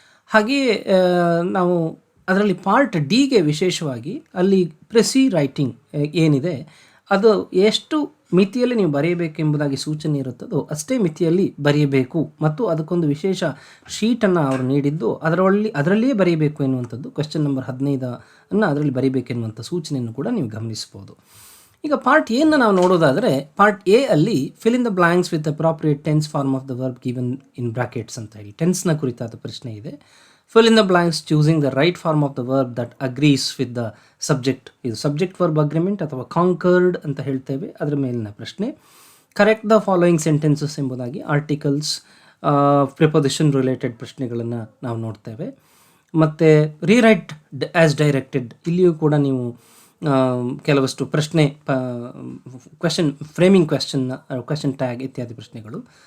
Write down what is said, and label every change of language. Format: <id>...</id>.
<kn>ಹಾಗೆಯೇ ನಾವು ಅದರಲ್ಲಿ ಪಾರ್ಟ್ ಡಿಗೆ ವಿಶೇಷವಾಗಿ ಅಲ್ಲಿ ಪ್ರೆಸಿ ರೈಟಿಂಗ್ ಏನಿದೆ ಅದು ಎಷ್ಟು ಮಿತಿಯಲ್ಲಿ ನೀವು ಬರೆಯಬೇಕೆಂಬುದಾಗಿ ಸೂಚನೆ ಇರುತ್ತದೋ ಅಷ್ಟೇ ಮಿತಿಯಲ್ಲಿ ಬರೆಯಬೇಕು ಮತ್ತು ಅದಕ್ಕೊಂದು ವಿಶೇಷ ಶೀಟನ್ನು ಅವರು ನೀಡಿದ್ದು ಅದರಲ್ಲಿಯೇ ಬರೆಯಬೇಕು ಎನ್ನುವಂಥದ್ದು. ಕ್ವೆಶ್ಚನ್ ನಂಬರ್ 15 ಅದರಲ್ಲಿ ಬರೀಬೇಕೆನ್ನುವಂಥ ಸೂಚನೆಯನ್ನು ಕೂಡ ನೀವು ಗಮನಿಸ್ಬೋದು. ಈಗ ಪಾರ್ಟ್ ಎನ್ನು ನಾವು ನೋಡೋದಾದರೆ, ಪಾರ್ಟ್ ಎ ಅಲ್ಲಿ</kn> <en>fill in the blanks with appropriate tense form of the verb given in brackets</en> <kn>ಅಂತ ಹೇಳಿ ಟೆನ್ಸ್ನ ಕುರಿತಾದ ಪ್ರಶ್ನೆ ಇದೆ.</kn> <en>Fill in the blanks choosing the right form of the verb that agrees with the subject.</en> <kn>ಇದು subject verb agreement ಅಥವಾ conquered ಅಂತ ಹೇಳ್ತೇವೆ, ಅದರ ಮೇಲಿನ ಪ್ರಶ್ನೆ.</kn> <en>correct the following sentences</en> <kn>ಎಂಬುದಾಗಿ ಆರ್ಟಿಕಲ್ಸ್, ಪ್ರಿಪೊಸಿಷನ್ ರಿಲೇಟೆಡ್ ಪ್ರಶ್ನೆಗಳನ್ನು ನಾವು ನೋಡ್ತೇವೆ. ಮತ್ತು</kn> <en>rewrite as directed,</en> <kn>ಇಲ್ಲಿಯೂ ಕೂಡ ನೀವು ಕೆಲವಷ್ಟು ಪ್ರಶ್ನೆ ಕ್ವೆಶನ್ ಫ್ರೇಮಿಂಗ್ ಕ್ವೆಶನ್ ಟ್ಯಾಗ್ ಇತ್ಯಾದಿ ಪ್ರಶ್ನೆಗಳು.</kn>